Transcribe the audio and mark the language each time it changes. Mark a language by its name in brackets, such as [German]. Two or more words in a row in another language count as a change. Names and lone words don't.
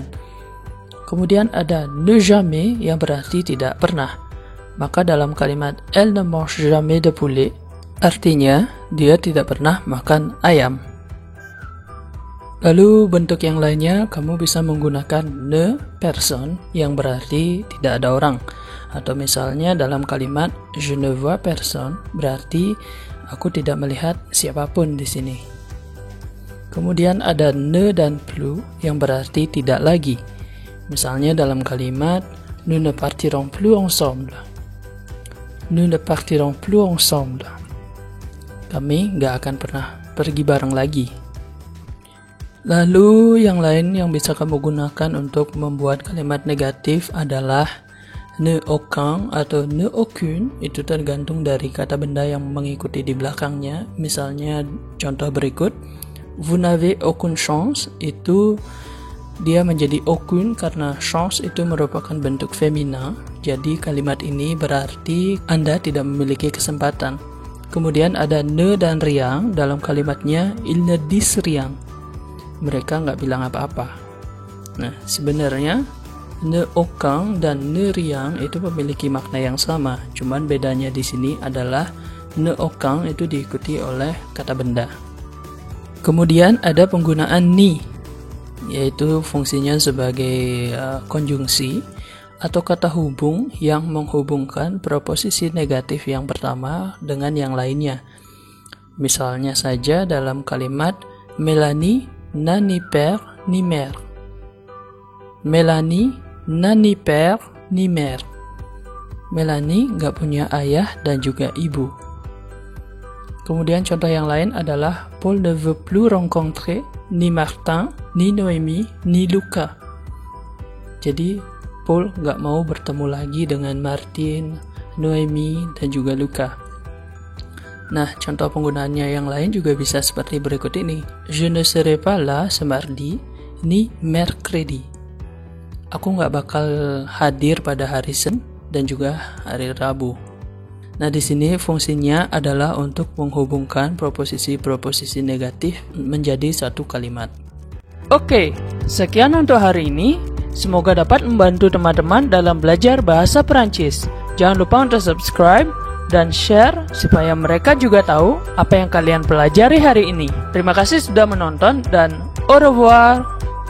[Indonesian] Kemudian ada [French] ne jamais [Indonesian] yang berarti tidak pernah. Maka dalam kalimat [French] elle ne mange jamais de poulet, [Indonesian] artinya dia tidak pernah makan ayam. Lalu bentuk yang lainnya kamu bisa menggunakan [French] ne personne [Indonesian] yang berarti tidak ada orang. Atau misalnya dalam kalimat [French] je ne vois personne [Indonesian] berarti aku tidak melihat siapapun di sini. Kemudian ada ne dan plus yang berarti tidak lagi. Misalnya dalam kalimat [French] nous ne partirons plus ensemble. Nous ne partirons plus ensemble. [Indonesian] Kami gak akan pernah pergi bareng lagi. Lalu yang lain yang bisa kamu gunakan untuk membuat kalimat negatif adalah [French] ne aucun [Indonesian] atau [French] ne aucune. [Indonesian] Itu tergantung dari kata benda yang mengikuti di belakangnya. Misalnya contoh berikut, [French] vous n'avez aucune chance, [Indonesian] itu dia menjadi aucune karena chance itu merupakan bentuk femina. Jadi kalimat ini berarti Anda tidak memiliki kesempatan. Kemudian ada ne dan rien dalam kalimatnya [French] il ne dit rien. [Indonesian] Mereka nggak bilang apa-apa. Nah, sebenarnya [French] ne aucun [Indonesian] dan [French] ne rien [Indonesian] itu memiliki makna yang sama. Cuman bedanya di sini adalah [French] ne aucun [Indonesian] itu diikuti oleh kata benda. Kemudian ada penggunaan ni, yaitu fungsinya sebagai konjungsi atau kata hubung yang menghubungkan proposisi negatif yang pertama dengan yang lainnya. Misalnya saja dalam kalimat [French] Mélanie n'a ni père ni mère. Mélanie n'a ni père ni mère. [Indonesian] Mélanie gak punya ayah dan juga ibu. Kemudian contoh yang lain adalah [French] Paul ne veut plus rencontrer ni Martin, ni Noémie, ni Luca. [Indonesian] Jadi Paul gak mau bertemu lagi dengan Martin, Noémie, dan juga Luca. Nah, contoh penggunaannya yang lain juga bisa seperti berikut ini. [French] Je ne serai pas là ce mardi, ni mercredi. [Indonesian] Aku gak bakal hadir pada hari Senin dan juga hari Rabu. Nah, di sini fungsinya adalah untuk menghubungkan proposisi-proposisi negatif menjadi satu kalimat. Oke, sekian untuk hari ini. Semoga dapat membantu teman-teman dalam belajar bahasa Perancis. Jangan lupa untuk subscribe dan share supaya mereka juga tahu apa yang kalian pelajari hari ini. Terima kasih sudah menonton dan [French] au revoir.